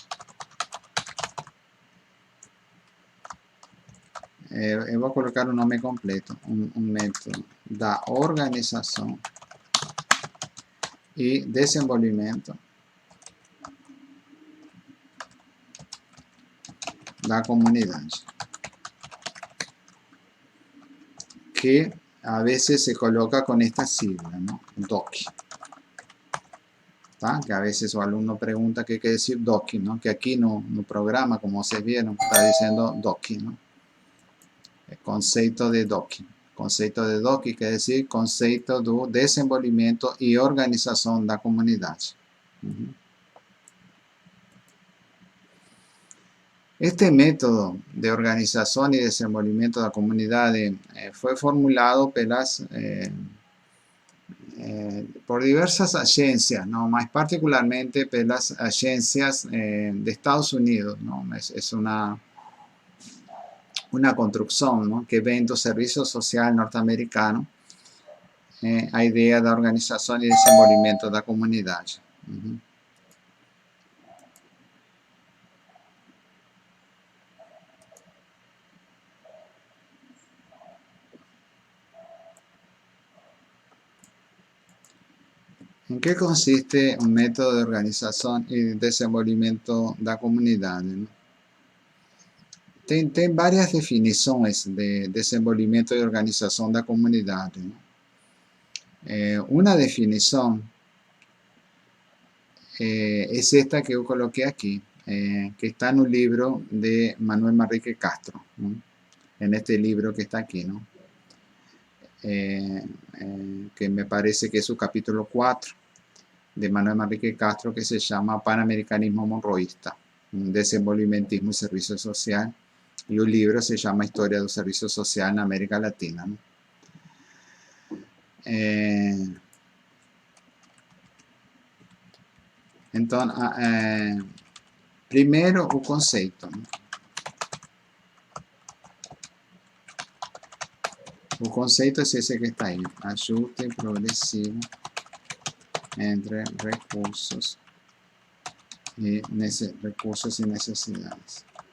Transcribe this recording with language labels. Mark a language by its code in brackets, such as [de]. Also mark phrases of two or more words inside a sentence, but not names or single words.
[es] voy a colocar un nombre completo, un método de organización y desenvolvimiento de la comunidad, que a veces se coloca con esta sigla, ¿no? DOCI. ¿Tá? Que a veces o alumno pregunta qué quiere decir DOCI, ¿no? Que aquí no programa, como se vieron, está diciendo DOCI, ¿no? El conceito de DOCI. [pt] Conceito de DOCI quer dizer conceito do desenvolvimento e organização da comunidade. Este método de organização e desenvolvimento da comunidade foi formulado por diversas agências, ¿no? Más particularmente pelas agências de Estados Unidos, ¿no? [es] Es una construcción, ¿no? [pt] Que vem do serviço social norte-americano, a ideia da organização e desenvolvimento da comunidade. [es] ¿En qué consiste un método de organización y [pt] desenvolvimento da comunidade? [es] ¿No? [pt] Tem várias definições de desenvolvimento e organização da comunidade. [es] ¿No? [pt] Uma definição [es] es esta que yo coloqué aquí, que está en un libro de Manuel Manrique Castro, ¿no? En este libro que está aquí, ¿no? que me parece que es su capítulo 4, de Manuel Manrique Castro, que se llama Panamericanismo Monroísta, un desenvolvimentismo y servicio social, y un libro se llama Historia del Servicio Social en América Latina, ¿no? Entonces, [pt] primeiro o conceito, né? O conceito é esse que está aí, ajuste progressivo entre recursos e necessidades.